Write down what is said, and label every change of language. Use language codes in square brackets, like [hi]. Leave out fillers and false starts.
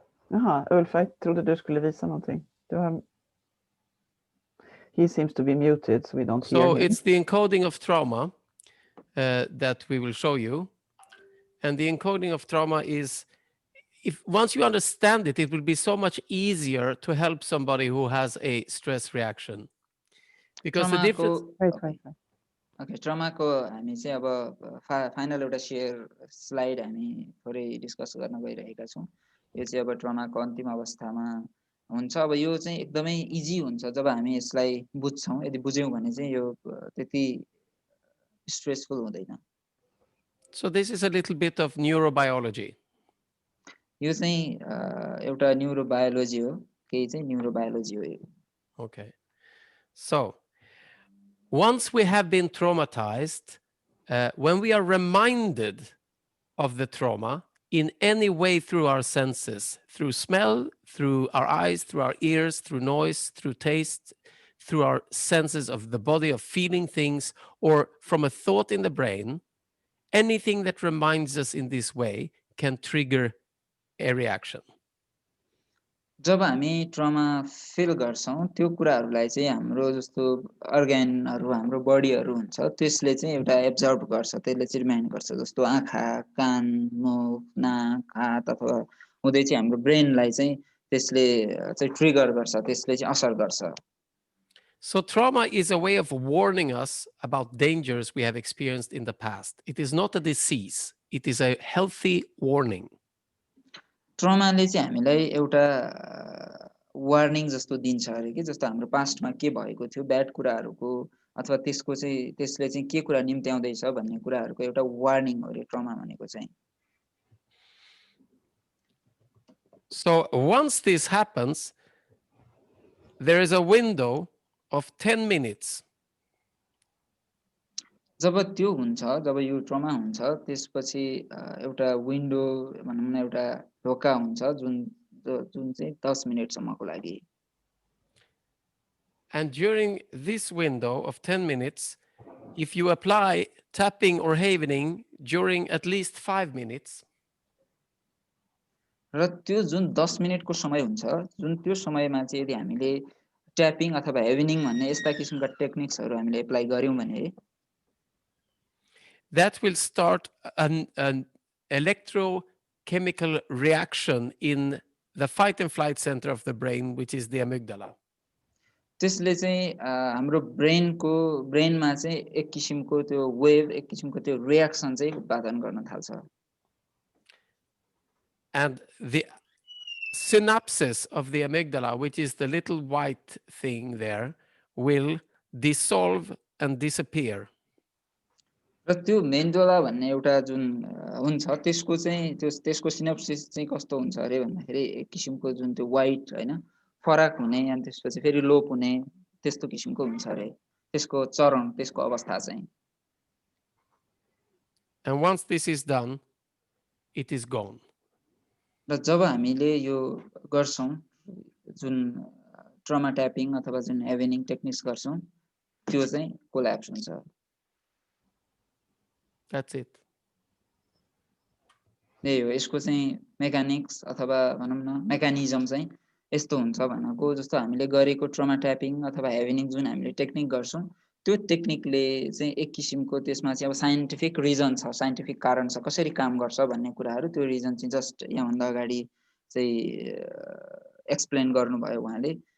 [sv] Jaha, Ulf, I trodde du skulle visa någonting. [en] He seems to be muted, so we don't hear him. So it's the encoding of trauma that we will show you. And the encoding of trauma is, once you understand it, it will be so much easier to help somebody who has a stress reaction. Because the difference... [ne] Okay, trauma को हामी चाहिँ अब final एउटा share slide हामी थोरै discuss गर्न गइरहेका छौं. यो चाहिँ अब ट्रमाको अन्तिम अवस्थामा हुन्छ. अब यो चाहिँ एकदमै इजी हुन्छ जब हामी यसलाई बुझ्छौं. यदि बुझ्यौं भने चाहिँ यो त्यति स्ट्रेसफुल हुँदैन. [en] So this is a little bit of neurobiology. [ne] यो चाहिँ एउटा न्यूरोबायोलोजी हो. केही चाहिँ न्यूरोबायोलोजी हो यो. [en] Okay. So once we have been traumatized, when we are reminded of the trauma in any way through our senses, through smell, through our eyes, through our ears, through noise, through taste, through our senses of the body, of feeling things, or from a thought in the brain, anything that reminds us in this way can trigger a reaction. [ne] जब हामी trauma feel गर्छौँ त्यो कुराहरूलाई चाहिँ हाम्रो जस्तो अर्ग्यानहरू हाम्रो बडीहरू हुन्छ त्यसले चाहिँ एउटा एब्जर्भ गर्छ, त्यसले चाहिँ रिमाइन्ड गर्छ, जस्तो आँखा, कान, मुख, नाक, हात अथवा हुँदै चाहिँ हाम्रो ब्रेनलाई चाहिँ त्यसले चाहिँ ट्रिगर गर्छ, त्यसले चाहिँ असर गर्छ. [en] So trauma is a way of warning us about dangers we have experienced in the past. It is not a disease. It is a healthy warning. [ne] ट्रमाले चाहिँ हामीलाई एउटा वार्निङ जस्तो दिन्छ अरे कि, जस्तो हाम्रो पास्टमा के भएको थियो ब्याड कुराहरूको अथवा त्यसको चाहिँ त्यसले चाहिँ के कुरा निम्त्याउँदैछ भन्ने कुराहरूको एउटा वार्निङ हो अरे ट्रमा भनेको चाहिँ. [en] So once this happens, there is a window of 10 minutes. [ne] जब त्यो हुन्छ, जब यो ट्रमा हुन्छ त्यसपछि एउटा विन्डो भनौँ न, एउटा ढोका हुन्छ जुन जुन चाहिँ 10 मिनेटसम्मको लागि. [en] And during this window of 10 minutes, if you apply tapping or havening during at least 5 minutes, [ne] र त्यो जुन 10 मिनेटको समय हुन्छ, जुन त्यो समयमा चाहिँ यदि हामीले ट्यापिङ अथवा हेभनिङ भन्ने यस्ता किसिमका टेक्निक्सहरू हामीले एप्लाई गर्यौँ भने [en] that will start an electrochemical reaction in the fight and flight center of the brain, which is the amygdala. [ne] त्यसले चाहिँ हाम्रो ब्रेनमा चाहिँ एक किसिमको त्यो वेभ, एक किसिमको त्यो रियाक्सन चाहिँ उत्पादन गर्न थाल्छ. [en] And the synapses of the amygdala, which is the little white thing there, will dissolve and disappear. [ne] र त्यो मेन्डोला भन्ने एउटा जुन हुन्छ त्यसको चाहिँ त्यसको सिनप्सिस चाहिँ कस्तो हुन्छ अरे भन्दाखेरि एक किसिमको जुन त्यो वाइट हैन फराक हुने अनि त्यसपछि फेरि लोप हुने त्यस्तो किसिमको हुन्छ अरे त्यसको चरण, त्यसको अवस्था चाहिँ. [en] And once this is done, it is gone. [ne] र जब हामीले यो गर्छौं जुन ट्रमा ट्यापिङ अथवा जुन हेभनिङ टेक्निक्स गर्छौं त्यो चाहिँ कोल्याप्स हुन्छ. [en] That's it. [ne] त्यही हो यसको चाहिँ मेकानिक्स अथवा भनौँ न मेकानिजम चाहिँ यस्तो हुन्छ भनेको, जस्तो हामीले गरेको ट्रमा ट्यापिङ अथवा हेभनिङ जुन हामीले टेक्निक गर्छौं त्यो टेक्निकले चाहिँ एक किसिमको त्यसमा चाहिँ अब साइन्टिफिक रिजन छ, साइन्टिफिक कारण छ कसरी काम गर्छ भन्ने कुराहरू, त्यो रिजन चाहिँ जस्ट यहाँभन्दा अगाडि चाहिँ एक्सप्लेन गर्नुभयो उहाँले.